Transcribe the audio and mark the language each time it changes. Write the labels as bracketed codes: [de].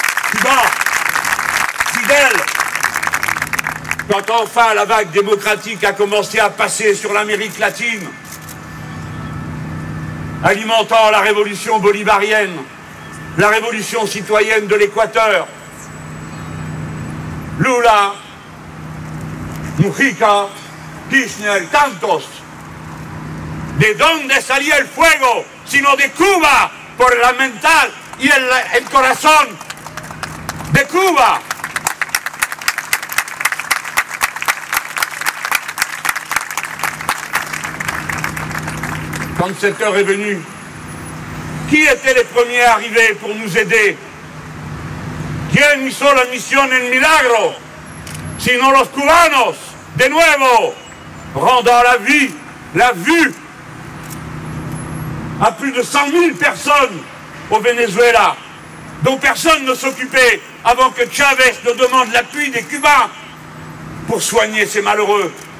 [fr] Cuba, Fidel. Quand enfin la vague démocratique a commencé à passer sur l'Amérique latine, alimentant la révolution bolivarienne, la révolution citoyenne de l'Équateur, Lula, Mujica, Kirchner, tantos. [es] ¿De dónde salía el fuego? Sino de Cuba, por la mental y el corazón de Cuba. [fr] Quand cette heure est venue, qui étaient les premiers arrivés pour nous aider? [es] ¿Quién hizo la misión en milagro? Sino los cubanos, de nuevo, [fr] rendant la vue à plus de 100 000 personnes au Venezuela, dont personne ne s'occupait avant que Chavez ne demande l'appui des Cubains pour soigner ces malheureux.